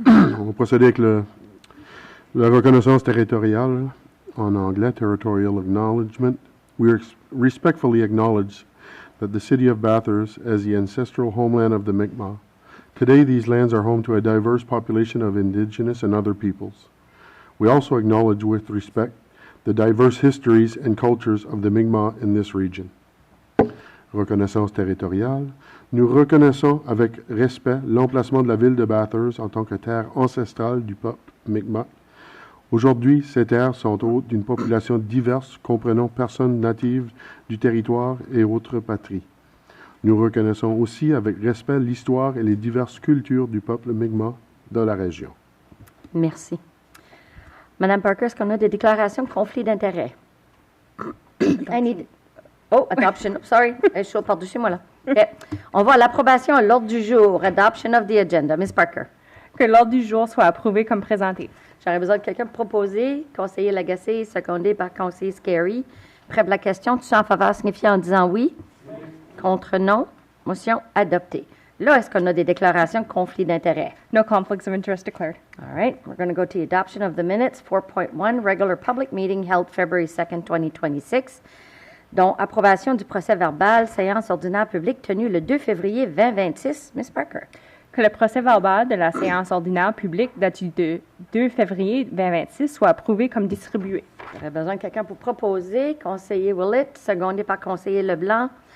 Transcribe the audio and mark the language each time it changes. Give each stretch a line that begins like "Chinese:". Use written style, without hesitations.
French: On va procéder avec la reconnaissance territoriale, en anglais,
English: Territorial Acknowledgement. We respectfully acknowledge that the city of Bathurst as the ancestral homeland of the Mi'kmaq. Today, these lands are home to a diverse population of indigenous and other peoples. We also acknowledge with respect the diverse histories and cultures of the Mi'kmaq in this region.
French: Reconnaissance territoriale. Nous reconnaissons avec respect l'emplacement de la ville de Bathurst en tant que terre ancestrale du peuple Mi'kmaq. Aujourd'hui, ces terres sont hôtes d'une population diverse comprenant personnes natives du territoire et autres patries. Nous reconnaissons aussi avec respect l'histoire et les diverses cultures du peuple Mi'kmaq de la région. Merci. Madame Parker, est-ce qu'on a des déclarations de conflit d'intérêts? Adoption. Sorry, je suis par-dessus moi là. Okay. On va à l'approbation à l'ordre du jour.
English: Adoption of the agenda. Ms. Parker.
French: Que l'ordre du jour soit approuvé comme présenté. J'aurais besoin de quelqu'un pour proposer. Conseiller Lagacé, secondé par conseiller Scary. Près de la question, tu en faveur signifié en disant oui. Contre non. Motion adoptée. Là, est-ce qu'on a des déclarations de conflit d'intérêts?
English: No conflicts of interest declared. All right. We're going to go to adoption of the minutes. 4.1, regular public meeting held February 2nd, 2026.
French: Dont approbation du procès-verbal, séance ordinaire publique tenue le 2 février 2026.
English: Ms. Parker.
French: Que le procès-verbal de la séance ordinaire publique daté du 2 février 2026 soit approuvé comme distribué. J'aurais besoin de quelqu'un pour proposer. Conseiller Willett, secondé par conseiller Leblanc.